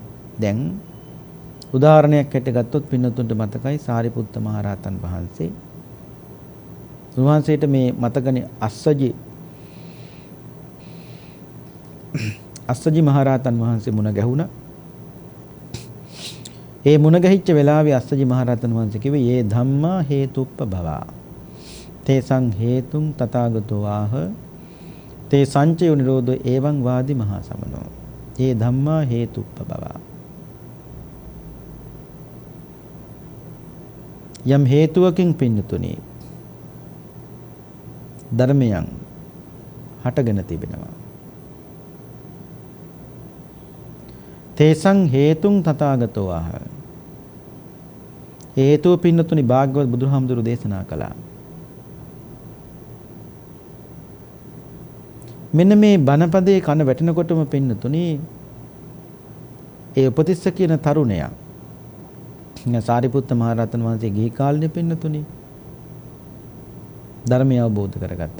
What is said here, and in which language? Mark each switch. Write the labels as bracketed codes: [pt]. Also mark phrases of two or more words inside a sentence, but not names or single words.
[si] දැන් උදාහරණයක් හැටියට ගත්තොත් පින්නතුන්ට මතකයි සාරිපුත්ත මහරහතන් වහන්සේ. උන්වහන්සේට මේ මතකනේ අස්සජි මහරහතන් වහන්සේ මුණ ගැහුණා. ඒ මුණ ගැහිච්ච වෙලාවේ අස්සජි මහරහතන් වහන්සේ කිව්වේ [pi] "යේ ධම්මා හේතුප්පභවා තේසං හේතුං තථාගතෝ ආහ තේ සංචය නිරෝධෝ එවං වාදි මහා සමනෝ යේ ධම්මා හේතුප්පභවා." [si] යම් හේතුවකින් පින්නතුනි ධර්මයන් හටගෙන තිබෙනවා. [pi] තේසං හේතුං තථාගතෝ ආහ. [si] හේතුව පින්නතුනි භාග්‍යවත් බුදුහාමුදුරු දේශනා කළා. මෙන්න මේ බණපදයේ කන වැටෙනකොටම පින්නතුනි ඒ උපතිස්ස කියන තරුණයා සාරිපුත්ත මහරහතන් වහන්සේ ගිහි කාලේ පින්නතුනි ධර්මය අවබෝධ කරගත්තා.